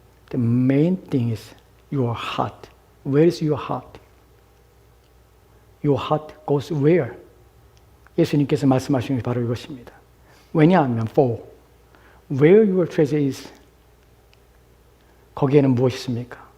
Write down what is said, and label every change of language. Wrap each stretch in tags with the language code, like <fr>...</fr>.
<en>The main thing is your heart. Where is your heart? Your heart goes where?</en> <ko>예수님께서 말씀하신 것이 바로 이것입니다. 왜냐하면</ko> <en>for where your treasure is,</en> <ko>거기에는 무엇이 있습니까?</ko>